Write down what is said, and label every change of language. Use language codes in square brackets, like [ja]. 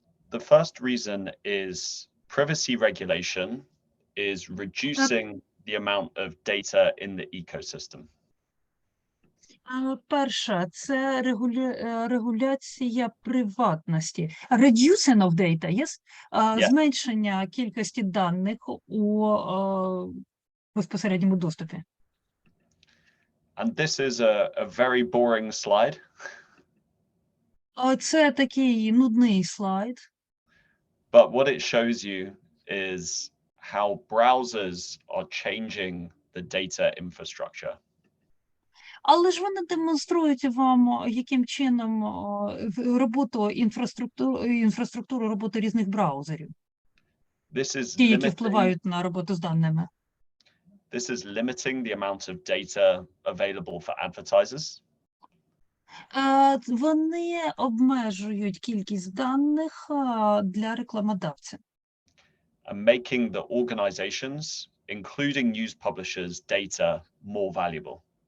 [en] The first reason is privacy regulation is reducing the amount of data in the ecosystem. [uk] Перша – це регуляція приватності. [en] Reducing of data, yes? [uk] Зменшення кількості даних у безпосередньому доступі. [en] And this is a very boring slide. [uk] Це такий нудний слайд. [en] But what it shows you is how browsers are changing the data infrastructure. [uk] Але ж вони демонструють вам, яким чином роботу інфраструктуру роботи різних браузерів, ті, які впливають на роботу з даними. [en] This is limiting the amount of data available for advertisers. [uk] Вони обмежують кількість даних для рекламодавця. [en] And making the organizations, including news publishers, data more valuable.